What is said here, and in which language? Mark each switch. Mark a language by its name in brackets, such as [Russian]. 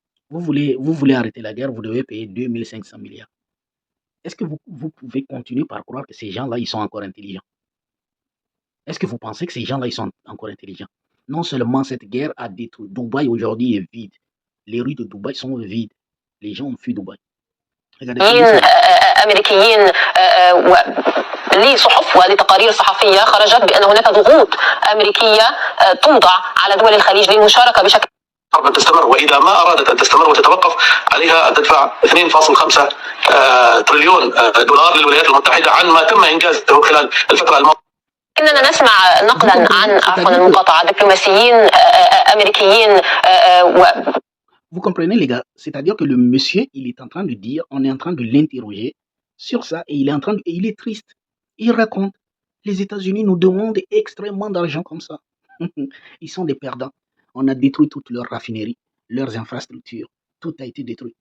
[French] Vous voulez arrêter la guerre, vous devez payer 2500 milliards. Est-ce que vous pouvez continuer par croire que ces gens-là, ils sont encore intelligents? Est-ce que vous pensez que ces gens-là, ils sont encore intelligents? Non seulement cette guerre a détruit. Dubaï aujourd'hui est vide. Les rues de Dubaï sont vides. Les gens ont fui Dubaï. [Arabic] Regardez, أمريكيين لصحف ولتقارير صحفية خرجت بأن هناك ضغوط أمريكية توضع على دول الخليج للمشاركة بشكل حرب تستمر، وإذا ما أرادت أن تستمر وتتوقف عليها أن تدفع 2.5 تريليون دولار للولايات المتحدة عن ما تم إنجازه خلال الفترة الماضية. إننا نسمع نقلا عن عفوا المقاطعة دبلوماسيين أمريكيين [French] Vous comprenez, les gars? C'est-à-dire que le monsieur, il est en train de dire, on est en train de l'interroger sur ça, et il est triste. Il raconte, les États-Unis nous demandent extrêmement d'argent comme ça. Ils sont des perdants. On a détruit toutes leurs raffineries, leurs infrastructures. Tout a été détruit.